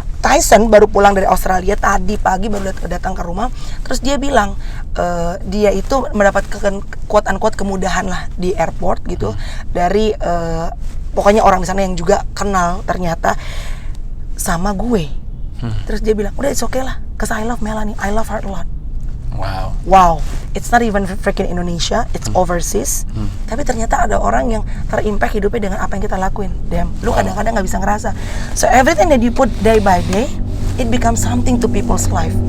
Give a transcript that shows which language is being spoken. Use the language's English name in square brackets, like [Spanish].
[Indonesian] Tyson baru pulang dari Australia tadi pagi, baru datang ke rumah, terus dia bilang dia itu mendapatkan [English] quote unquote [Indonesian] kemudahan lah di airport gitu dari pokoknya orang di sana yang juga kenal ternyata sama gue. Terus dia bilang, udah [English] it's okay lah, cause I love Melanie, I love her a lot. Wow, it's not even freaking Indonesia, it's overseas. [Indonesian] Tapi ternyata ada orang yang terimpact hidupnya dengan apa yang kita lakuin. [English] Damn, [Indonesian] lu kadang-kadang nggak bisa ngerasa. [English] So everything that you put day by day, it becomes something to people's life.